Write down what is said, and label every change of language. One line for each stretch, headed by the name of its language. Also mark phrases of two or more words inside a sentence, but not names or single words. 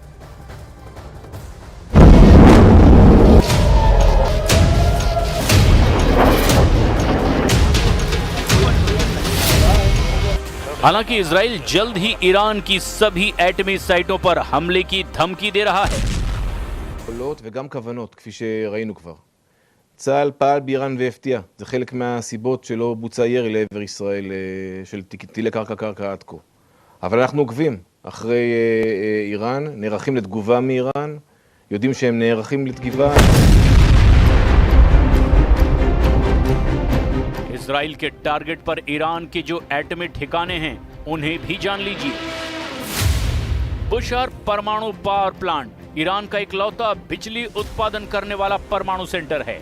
Hindi: हालांकि इजराइल जल्द ही ईरान की सभी एटमी साइटों पर हमले की धमकी दे रहा है।
Hebrew: יכולות וגם כוונות, כפי שראינו כבר. צה"ל פעל באיראן והפתיע. זה חלק מהסיבות שלא בוצע ירי לעבר ישראל של טילי קרקע עד כה. אבל אנחנו עוקבים אחרי איראן, נערכים לתגובה מאיראן, יודעים שהם נערכים לתגובה.
Hindi: इजराइल के टारगेट पर ईरान के जो एटमी ठिकाने हैं, उन्हें भी जान लीजिए। बुशहर परमाणु
English: power plant
Hindi: ईरान का इकलौता बिजली उत्पादन करने वाला परमाणु सेंटर है।